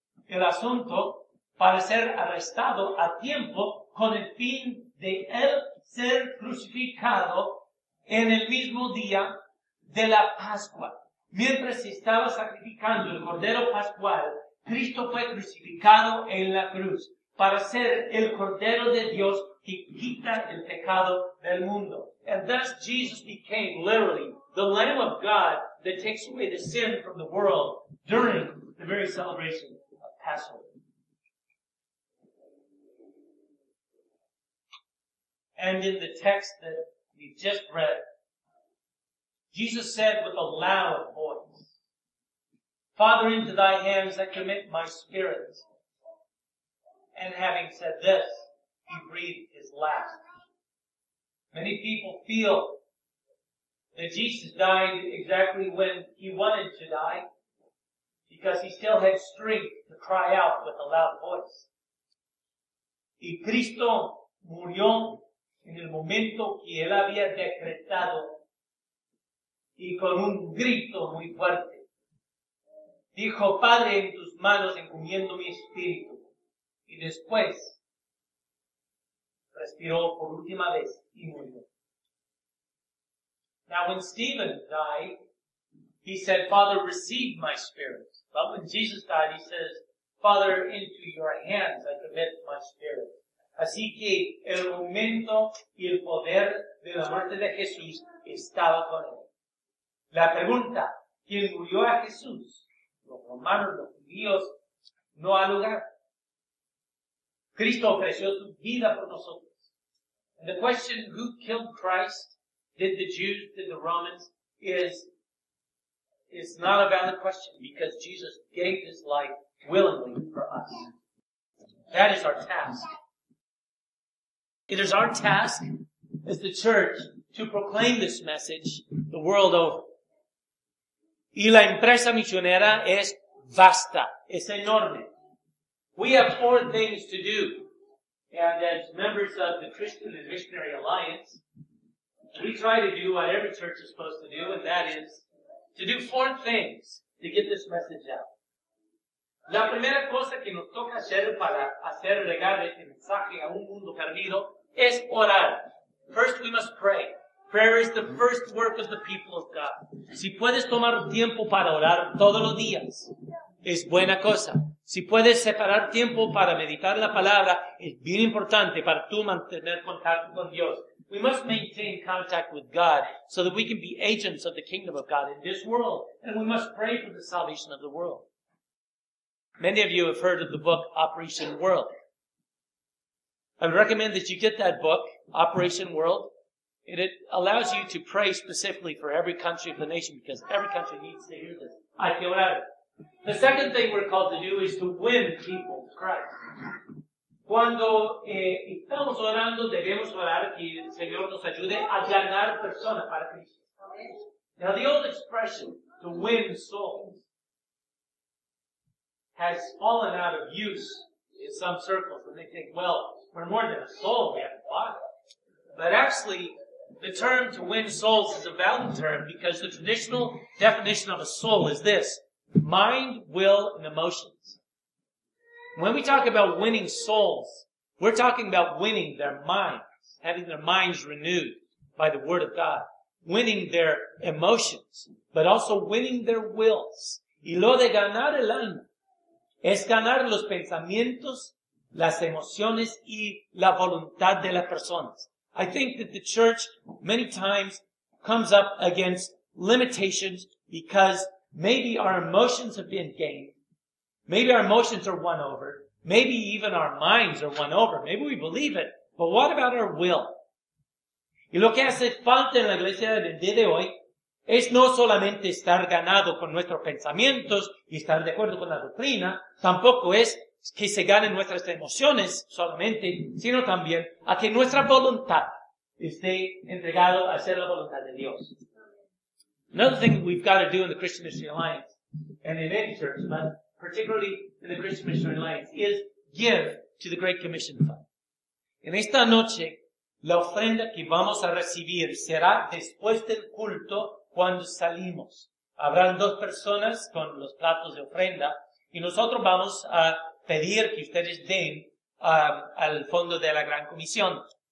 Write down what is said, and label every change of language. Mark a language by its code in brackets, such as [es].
[es] el asunto para ser arrestado a tiempo con el fin de él ser crucificado en el mismo día de la Pascua. Mientras se estaba sacrificando el Cordero Pascual, Cristo fue crucificado en la cruz para ser el Cordero de Dios que quita el pecado del mundo. [en] And thus Jesus became literally the Lamb of God that takes away the sin from the world during the very celebration of Passover. And in the text that we just read, Jesus said with a loud voice, Father, into thy hands I commit my spirit. And having said this, he breathed his last. Many people feel that Jesus died exactly when he wanted to die, because he still had strength to cry out with a loud voice. [es] Y Cristo murió en el momento que él había decretado y con un grito muy fuerte. Dijo, Padre, en tus manos encomiendo mi espíritu. Y después respiró por última vez y murió. [en] Now when Stephen died, he said, Father, receive my spirit. But when Jesus died, he says, Father, into your hands I commit my spirit. [es] Así que el momento y el poder de la muerte de Jesús estaba con él. La pregunta, ¿quién murió a Jesús? Los romanos, los judíos, no ha lugar. Cristo ofreció su vida por nosotros. [en] And the question, who killed Christ? Did the Jews, did the Romans? Is not a valid question, because Jesus gave his life willingly for us. That is our task. It is our task as the church to proclaim this message the world over. [es] Y la empresa misionera es vasta, es enorme. [en] We have 4 things to do. And as members of the Christian and Missionary Alliance, we try to do what every church is supposed to do, and that is to do 4 things to get this message out. [es] La primera cosa que nos toca hacer para hacer llegar este mensaje a un mundo perdido es orar. [en] First, we must pray. Prayer is the first work of the people of God. [es] Si puedes tomar tiempo para orar todos los días, es buena cosa. Si puedes separar tiempo para meditar la palabra, es bien importante para tú mantener contacto con Dios. [en] We must maintain contact with God so that we can be agents of the kingdom of God in this world. And we must pray for the salvation of the world. Many of you have heard of the book Operation World. I would recommend that you get that book, Operation World. It allows you to pray specifically for every country of the nation, because every country needs to hear this. [es] Hay que orar. [en] The second thing we're called to do is to win people to Christ. [es] Cuando estamos orando, debemos orar que el Señor nos ayude a ganar personas para Cristo. [en] Now, the old expression, to win souls, has fallen out of use in some circles, and they think, well, we're more than a soul, we have a body. But actually, the term to win souls is a valid term, because the traditional definition of a soul is this: mind, will, and emotions. When we talk about winning souls, we're talking about winning their minds, having their minds renewed by the Word of God, winning their emotions, but also winning their wills. [es] Y lo de ganar el alma es ganar los pensamientos, las emociones y la voluntad de las personas. [en] I think that the church many times comes up against limitations because maybe our emotions have been gained. Maybe our emotions are won over. Maybe even our minds are won over. Maybe we believe it. But what about our will? [es] Y lo que hace falta en la iglesia del día de hoy es no solamente estar ganado con nuestros pensamientos y estar de acuerdo con la doctrina, tampoco es que se ganen nuestras emociones solamente, sino también a que nuestra voluntad esté entregado a hacer la voluntad de Dios. [en] Another thing that we've got to do in the Christian Missionary Alliance, and in any church, but particularly in the Christian Missionary Alliance, is give to the Great Commission Fund. [es] En esta noche, la ofrenda que vamos a recibir será después del culto cuando salimos. Habrán 2 personas con los platos de ofrenda Y nosotros vamos a pedir que ustedes den al fondo de la Gran Comisión.